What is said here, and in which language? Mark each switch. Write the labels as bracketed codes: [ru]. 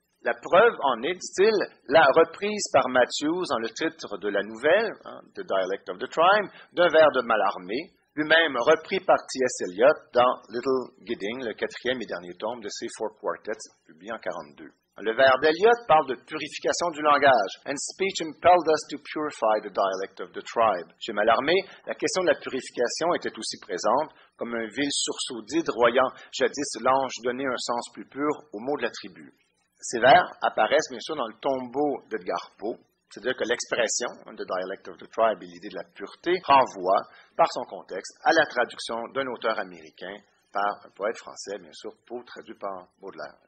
[fr] La preuve en est, dit-il, la reprise par Matthews dans le titre de la nouvelle, The Dialect of the Tribe, d'un vers de Mallarmé, lui-même repris par T.S. Eliot dans Little Gidding, le 4e et dernier tome de ses Four Quartets, publié en 1942. Le vers d'Eliot parle de purification du langage. [en] And speech impelled us to purify the dialect of the tribe. [fr] Chez Mallarmé, la question de la purification était aussi présente, comme un vil sursaut d'hydre voyant jadis l'ange donner un sens plus pur aux mots de la tribu. Ces vers apparaissent bien sûr dans le tombeau d'Edgar Poe, c'est-à-dire que l'expression, [en] the dialect of the tribe [fr] et l'idée de la pureté, renvoie, par son contexte, à la traduction d'un auteur américain par un poète français, bien sûr, Poe, traduit par Baudelaire.